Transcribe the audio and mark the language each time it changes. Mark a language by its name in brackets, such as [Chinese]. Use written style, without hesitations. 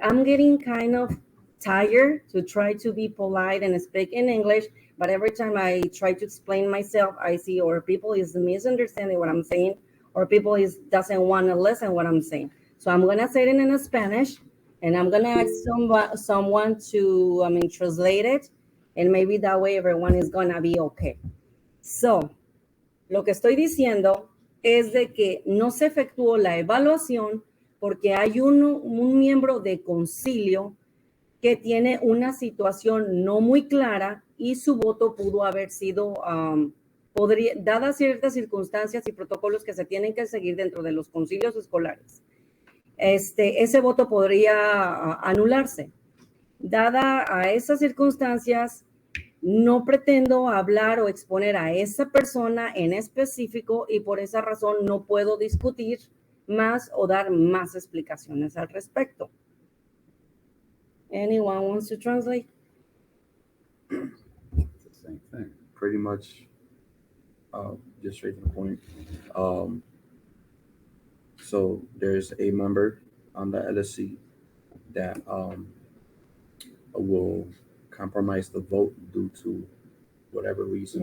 [English] I'm getting kind of tired to try to be polite and speak in English, but every time I try to explain myself, I see or people is misunderstanding what I'm saying, or people doesn't want to listen what I'm saying. So I'm gonna say it in Spanish, and I'm gonna ask someone to translate it, and maybe that way everyone is gonna be okay. [Spanish] So, lo que estoy diciendo es de que no se efectuó la evaluación porque hay un miembro de concilio que tiene una situación no muy clara y su voto pudo haber sido, dadas ciertas circunstancias y protocolos que se tienen que seguir dentro de los concilios escolares, ese voto podría anularse. Dada a esas circunstancias, no pretendo hablar o exponer a esa persona en específico y por esa razón no puedo discutir más o dar más explicaciones al respecto. [English] Anyone wants to translate? It's the same thing. Pretty much, just straight to the point. So there's a member on the LSC that will compromise the vote due to whatever reason.